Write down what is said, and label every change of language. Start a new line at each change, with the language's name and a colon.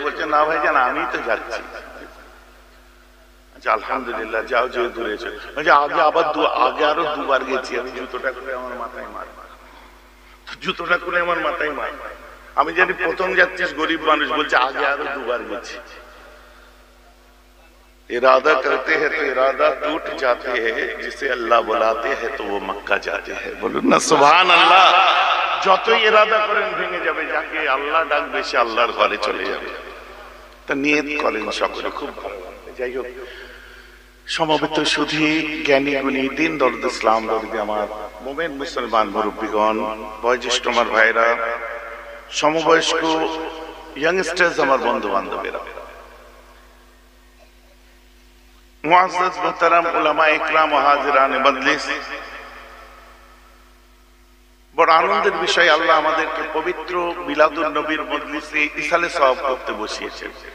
Bangla: বলছে না ভাইজান, আমি তো যাচ্ছি। আচ্ছা আলহামদুলিল্লাহ, যাও, যে দূরে এসে। আগে আরো দুবার গেছি আমি। জুতোটা করে আমার মাথায় মার, জুতোটা করে আমার মাথায় মার। আমি জানি প্রথম যাচ্ছিস, গরিব মানুষ, বলছে আগে আরো দুবার গেছি।
Hindi: इरादा करते हैं तो इरादा टूट जाते हैं, जिसे अल्लाह बुलाते हैं तो वो मक्का जाते हैं।
Bangla: बोलুন না সুবহান আল্লাহ। যতই ইরাদা করেন ভেঙে যাবে, যাকে আল্লাহ ডাকবে সে আল্লাহর ঘরে চলে যাবে। তা নিয়ত করেন সকলে, খুব ভালো। যাই হোক, সমবেত সুধী, জ্ঞানী গুণী, দিন দরদ, ইসলাম দরদি আমার মুমিন মুসলমান মুরব্বীগণ, বয়োজ্যেষ্ঠ আমার ভাইরা, সমবয়স্ক ইয়াংস্টার্স আমার বন্ধু বান্ধবেরা, মুআজ্জাজ মুহতারাম উলামা ইকরাম ও হাজিরানে মজলিস, বড় আনন্দের বিষয়, আল্লাহ আমাদেরকে পবিত্র মিলাদুন নবীর মজলিসে ইসালে সওয়াব করতে বসিয়েছেন।